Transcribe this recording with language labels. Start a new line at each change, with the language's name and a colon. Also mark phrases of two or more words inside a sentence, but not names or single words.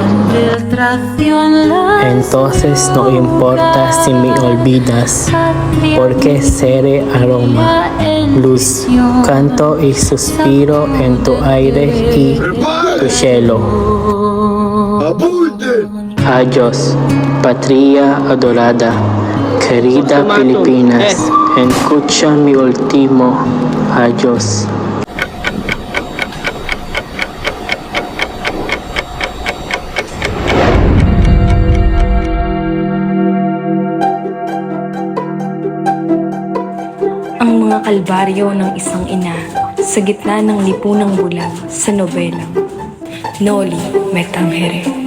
Spanish: Entonces no importa si me olvidas, porque seré aroma, luz, canto y suspiro en tu aire y tu cielo. Adiós, patria adorada, querida Filipinas, escucha mi último adiós.
Filipino: Ang mga kalbaryo ng isang ina sa gitna ng lipunang bulag sa nobelang Noli Me Tangere.